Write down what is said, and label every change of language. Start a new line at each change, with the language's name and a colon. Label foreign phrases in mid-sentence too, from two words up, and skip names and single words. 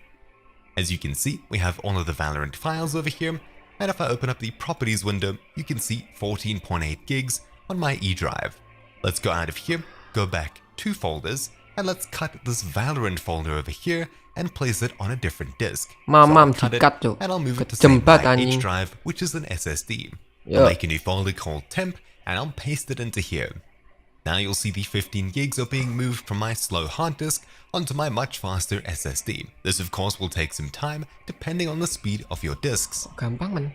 English: As you can see, we have all of the Valorant files over here, and if I open up the properties window, you can see 14.8 gigs on my eDrive. Let's go out of here, go back 2 folders, and let's cut this Valorant folder over here and place it on a different disk. Mamam I'll cut it,
Javanese: dikat, Cuk.
English: and I'll move it to
Javanese: Kejem
English: save
Indonesian: banget,
English: my
Indonesian: anjing.
English: H drive, which is an SSD. Yeah. I'll make a new folder called temp, and I'll paste it into here. Now you'll see the 15 gigs are being moved from my slow hard disk onto my much faster SSD. This of course will take some time depending on the speed of your disks.
Javanese: Gampang men.